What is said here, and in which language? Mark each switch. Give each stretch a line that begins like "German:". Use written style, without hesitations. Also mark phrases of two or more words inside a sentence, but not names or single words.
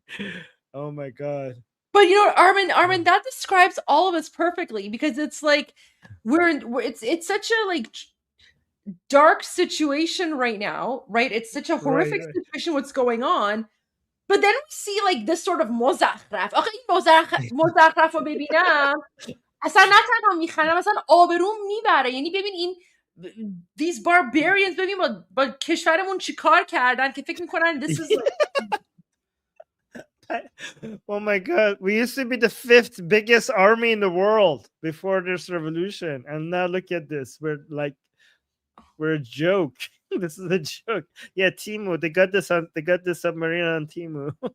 English: Oh my god. But you know, Armin, that describes all of us perfectly because it's like it's such a like dark situation right now, right? It's such a Right, horrific right. situation what's going on. But then we see like this sort of مزخرف.
Persian: آخه این مزخرف رو ببینم اصلا نه تنها میخندم اصلا آبروم میبره. یعنی ببین این
English: these barbarians
Persian: ببین با کشورمون چیکار کردن که فکر میکنن
English: this is like Oh my god, we used to be the 5th biggest army in the world before this revolution, and now look at this. We're a joke. This is a joke. Yeah, Timu, they got this submarine on Timu.